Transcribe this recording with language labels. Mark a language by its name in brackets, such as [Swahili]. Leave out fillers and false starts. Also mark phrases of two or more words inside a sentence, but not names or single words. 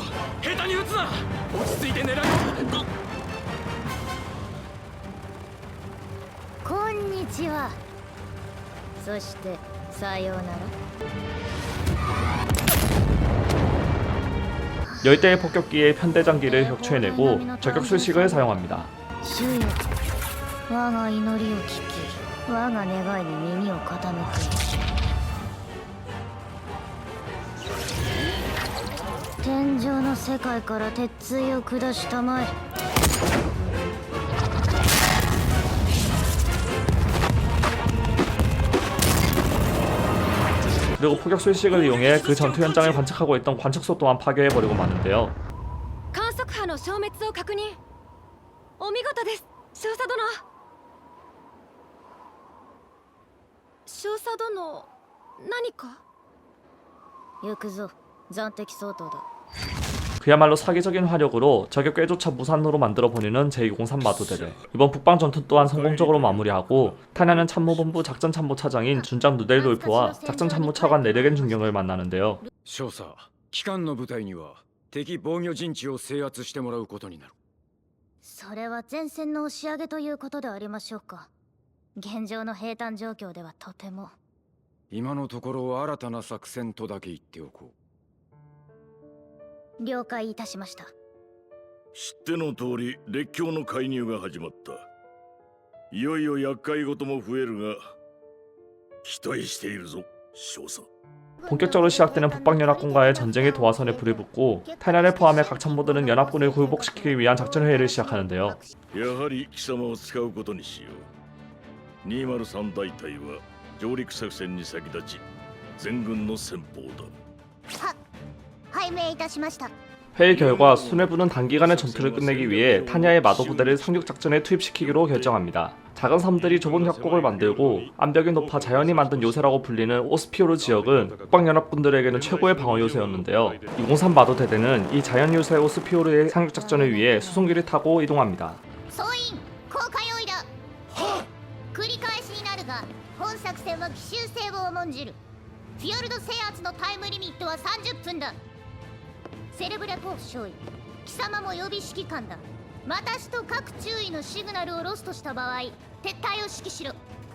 [Japanese] 下手に撃つな。落ち着いて狙う。こんにちは。そしてさようなら。 [Korean] 10대의 폭격기에 편대장기를 격추해내고 저격 술식을 사용합니다. [Japanese] 主よ、我が祈りを聞き、我が願いに耳を傾け。天上の世界から鉄槌を下したまえ。 [Korean] 그리고 폭격 술식을 이용해 그 전투 현장을 관측하고 있던 관측소 또한 파괴해버리고 마는데요. [Japanese] 観測波の消滅を確認。お見事です、少佐殿。少佐殿、何か？行くぞ、暫定相当だ。 [Korean] 그야말로 사기적인 화력으로 저격 꾀조차 무산으로 만들어 버리는 제203 마도대대. 이번 북방 전투 또한 성공적으로 마무리하고 타냐는 참모본부 작전참모차장인 준장 누델돌프와 작전참모차관 네르겐 중경을 만나는데요. [Japanese] 少佐、機関の部隊には敵防御陣地を制圧してもらうことになる。それは前線の押し上げということでありましょうか。現状の兵站状況ではとても。今のところ新たな作戦とだけ言っておこう。了解いたしました。知っての通り列強の介入が始まった。いよいよ厄介事も増えるが期待しているぞ少佐。 [Korean] 본격적으로 시작되는 북방연합군과의 전쟁의 도화선에 불이 붙고 타냐를 포함해 각 참모들은 연합군을 굴복시키기 위한 작전 회의를 시작하는데요. [Japanese] やはり貴様を使うことにしよう。203大隊は上陸作戦に先立ち全軍の先鋒だ。拝命いたしました。 [Korean] 회의 결과 수뇌부는 단기간에 전투를 끝내기 위해 타냐의 마도 부대를 상륙 작전에 투입시키기로 결정합니다. 작은 섬들이 좁은 협곡을 만들고 암벽이 높아 자연이 만든 요새라고 불리는 오스피오르 지역은 북방연합군들에게는 최고의 방어 요새였는데요. 203 마도 대대는 이 자연 요새 오스피오르의 상륙 작전을 위해 수송기를 타고 이동합니다. [Japanese] 総員、降下用意だ。繰り返しになるが、本作戦は奇襲性を重んじる。フィヨルド制圧のタイムリミットは30分だ。セレブレポート少尉、貴様も予備指揮官だ。私と各中尉のシグナルをロストした場合、撤退を指揮しろ。